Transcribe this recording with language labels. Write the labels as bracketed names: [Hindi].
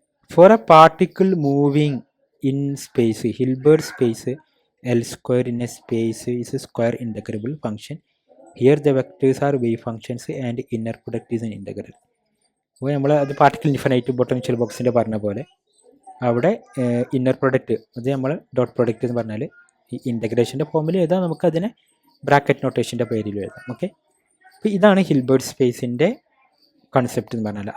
[English] For a particle moving in space, Hilbert space L square in a space is a square integrable function. Here the vectors are wave functions and inner product is an integral. [Malayalam] അപ്പോൾ നമ്മൾ അത് particle infinite potential ബോക്സിൻ്റെ പറഞ്ഞ പോലെ അവിടെ inner product അത് നമ്മൾ dot product എന്ന് പറഞ്ഞാൽ ഈ ഇൻ്റഗ്രേഷൻ്റെ ഫോമിൽ എഴുതാം, നമുക്കതിനെ ബ്രാക്കറ്റ് നൊട്ടേഷൻ്റെ പേരിൽ എഴുതാം. ഓക്കെ, അപ്പോൾ ഇതാണ് ഹിൽബർട്ട് സ്പേസിൻ്റെ കൺസെപ്റ്റ് എന്ന് പറഞ്ഞാൽ.